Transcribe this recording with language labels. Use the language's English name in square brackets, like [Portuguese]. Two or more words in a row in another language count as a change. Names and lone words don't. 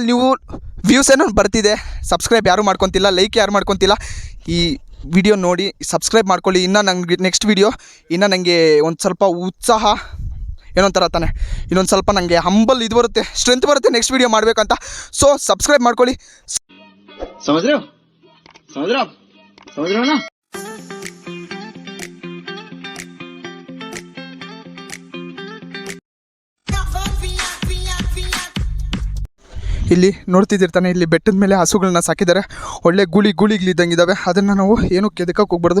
[Kannada] ನೀವು ವ್ಯೂಸ್ ಏನೋ ಬರ್ತಿದೆ, ಸಬ್ಸ್ಕ್ರೈಬ್ ಯಾರು ಮಾಡ್ಕೊತಿಲ್ಲ, ಲೈಕ್ ಯಾರು ಮಾಡ್ಕೊತಿಲ್ಲ. ಈ ವಿಡಿಯೋ ನೋಡಿ ಸಬ್ಸ್ಕ್ರೈಬ್ ಮಾಡ್ಕೊಳ್ಳಿ. ಇನ್ನು ನಂಗೆ [English] next video [Kannada] ಇನ್ನೂ ನನಗೆ ಒಂದು ಸ್ವಲ್ಪ ಉತ್ಸಾಹ ಏನೊಂಥರ ತಾನೆ, ಇನ್ನೊಂದು ಸ್ವಲ್ಪ ನನಗೆ ಹಂಬಲ್ ಇದು ಬರುತ್ತೆ, ಸ್ಟ್ರೆಂತ್ ಬರುತ್ತೆ [English] next video [Kannada] ಮಾಡಬೇಕಂತ. ಸೊ ಸಬ್ಸ್ಕ್ರೈಬ್ ಮಾಡ್ಕೊಳ್ಳಿ. [Hindi] समझ रहे हो ना? [Kannada] ಇಲ್ಲಿ ನೋಡ್ತಿದ್ದಿರ್ತಾನೆ, ಇಲ್ಲಿ ಬೆಟ್ಟದ ಮೇಲೆ ಹಸುಗಳನ್ನ ಸಾಕಿದ್ದಾರೆ. ಒಳ್ಳೆ ಗುಳಿಗಳಿದ್ದಂಗಿದ್ದಾವೆ. ಅದನ್ನು ನಾವು ಏನು ಕೆದಕಕ್ಕೆ ಹೋಗ್ಬಾರ್ದು.